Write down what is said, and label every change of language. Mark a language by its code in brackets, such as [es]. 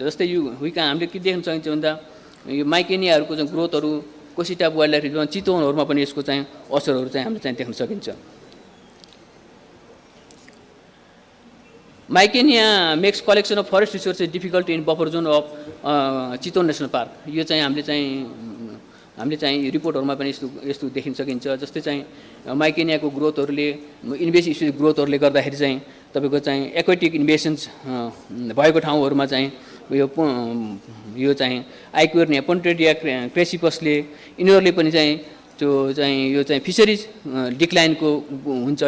[ne] जस्तै यो हामीले के देख्न सकिन्छ भन्दा यो माइकेनियाहरूको चाहिँ ग्रोथहरू, कोसिटाप वाइल्ड लाइफ रिजर्भ, चितवनहरूमा पनि यसको चाहिँ असरहरू चाहिँ हामीले चाहिँ देख्न सकिन्छ। [en] Mikania makes collection of forest resources difficult in buffer zone of Chitwan national park. [ne] यो चाहिँ हामीले चाहिँ रिपोर्टहरूमा पनि यस्तो देखिन सकिन्छ। जस्तै चाहिँ माइकेनियाको ग्रोथहरूले इन्भेसिभ स्पेसिस ग्रोथहरूले गर्दाखेरि चाहिँ तपाईँको चाहिँ एक्वेटिक इन्भेसन्स भएको ठाउँहरूमा चाहिँ यो चाहिँ आइक्वेर्निया, पोन्ट्रेडिया क्रेसिपसले यिनीहरूले पनि चाहिँ त्यो चाहिँ यो चाहिँ फिसरिज डिक्लाइनको हुन्छ।